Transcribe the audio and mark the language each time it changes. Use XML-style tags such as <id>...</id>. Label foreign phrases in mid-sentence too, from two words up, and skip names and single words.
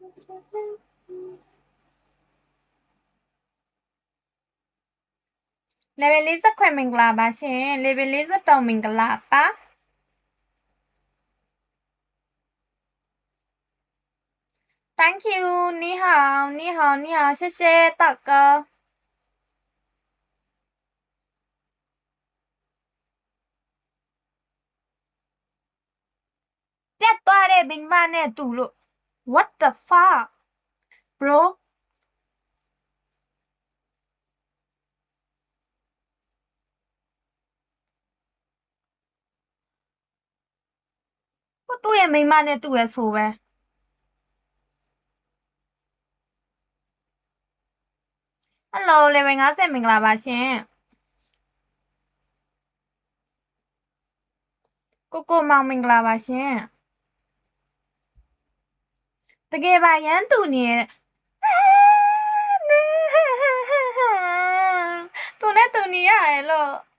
<my>level 40ခွဲမင်္ဂလာပါရှင် level 43မင်္ဂလာပါ</my> <en>Thank you</en> <zh>你好你好你好谢谢大哥</zh> <my>ပြတ်သွားတဲ့မိန်းမနဲ့တူလို့</my> <en>What the fuck bro</en> <my>သူ့ရဲ့မိန်းမနဲ့တူရဆိုပဲ Hello level 50မင်္ဂလာပါရှင်ကိုကိုမောင်မင်္ဂလာပါရှင်တကယ်ပါရမ်းတူနေရဲ့သူနဲ့တူနေရတယ်လို့</my>